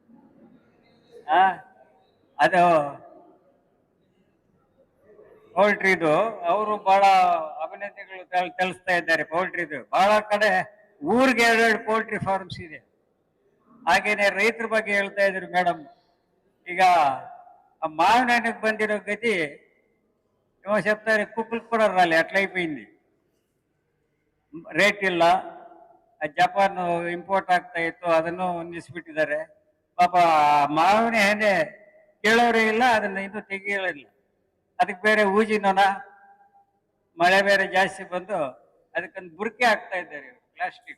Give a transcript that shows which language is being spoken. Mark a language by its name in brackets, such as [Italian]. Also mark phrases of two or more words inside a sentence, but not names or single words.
[Kannada] ಅದು ಪೌಲ್ಟ್ರಿದು ಅವರು ಬಹಳ ಅಭಿನಂದನೆಗಳು ತಿಳಿಸ್ತಾ ಇದ್ದಾರೆ. ಪೌಲ್ಟ್ರಿದು ಬಹಳ ಕಡೆ ಊರಿಗೆ 2 ಪೌಲ್ಟ್ರಿ ಫಾರ್ಮ್ಸ್ ಇದೆ. ಹಾಗೇನೆ ರೈತರ ಬಗ್ಗೆ ಹೇಳ್ತಾ ಇದ್ರು ಮೇಡಮ್. [Telugu] ಈಗ ఆ మామిడి హಣ್ಣుకి బందిరో గతి ఏమో చెప్తారు, కుక్కలకు కూడా రాలే, అట్లా అయిపోయింది. [Kannada] ರೇಟ್ ಇಲ್ಲ. ಜಪಾನ್ ಇಂಪೋರ್ಟ್ ಆಗ್ತಾ ಇತ್ತು, ಅದನ್ನು ನಿಲ್ಲಿಸ್ಬಿಟ್ಟಿದ್ದಾರೆ. ಪಾಪ ಮಾವಿನ ಹಣ್ಣೆ ಕೇಳೋರೇ ಇಲ್ಲ, ಅದನ್ನ ಇನ್ನೂ ತೆಗಿಯೋಳಿಲ್ಲ. ಅದಕ್ಕೆ ಬೇರೆ ಊಜಿನೋನ, ಮಳೆ ಬೇರೆ ಜಾಸ್ತಿ ಬಂದು ಅದಕ್ಕೊಂದು ಬುರ್ಕೆ ಹಾಕ್ತಾ ಇದ್ದಾರೆ ಪ್ಲಾಸ್ಟಿಕ್.